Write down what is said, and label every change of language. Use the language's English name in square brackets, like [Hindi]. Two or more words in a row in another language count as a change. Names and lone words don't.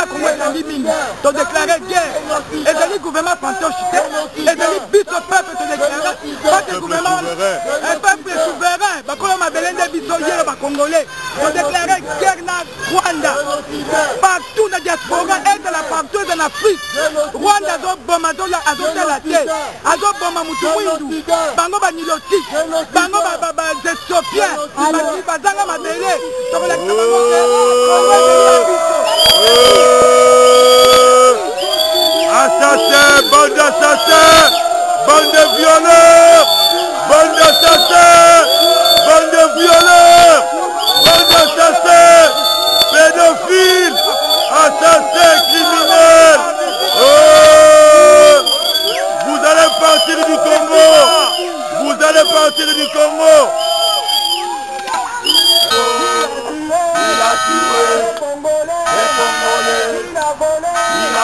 [Lingala] Congo ezali mingi todéclare guerre ezali [French] gouvernement fantoche [Lingala] te ezali biso peuple todéclare pate [French] gouvernement peuple souverain [Lingala] bakolo mabele nde biso yelo bacongolais [French] todéclare guerre [Lingala] na Rwanda [French] partout na diaspora ezala partout [Lingala] eza na Afrique Rwanda azoboma azotala te azoboma mutu mwindu bango baniloti bango baethiopien bazanga mabele tokolakisa bango [French] assassin, bande d'assassin, bande de violeurs, bande d'assassins, bande de violeurs, bande d'assassins, pédophiles, assassins, criminels. Oh, vous allez partir du Congo, vous allez partir du Congo. Il a tué les Congolais, il a volé, il a